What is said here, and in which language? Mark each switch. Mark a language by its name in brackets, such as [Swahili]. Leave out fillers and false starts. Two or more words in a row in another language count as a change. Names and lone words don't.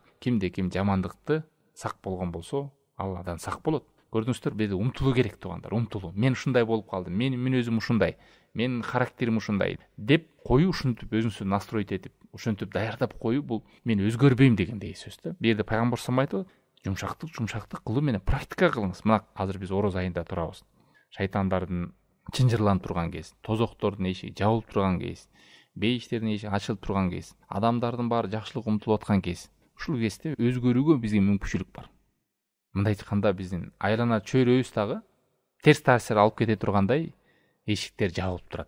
[Kyrgyz] Кимде ким жамандыкты сак болгон болсо, Алладан сак болот. Көрдүңүздөр, бизде умтулуу керек туугандар, умтулуу. Мен ушундай болуп калдым, менин мүнөзүм ушундай, менин характерим ушундай деп коюу, ушинтип өзүңүздү настроить этип, ушинтип даярдап коюу, бул мен өзгөрбөйм дегендей сөз да. Бул жерде пайгамбар [Arabic] صلى الله عليه وسلم [Kyrgyz] айтты: жумшактык кылуу менен практика кылыңыз. Мына азыр биз ороз айында турабыз. Шайтандардын чынжырланып турган кез, тозоктордун эшиги жабылып турган кез, бейиштердин эшиги ачылып турган кез, адамдардын баары жакшылык умтулуп аткан кез. Ушул кезде өзгөрүүгө бизге мүмкүнчүлүк бар. Мындай айтканда, биздин айлана чөйрөбүз дагы терс таасир алып кете тургандай эшиктер жабылып турат.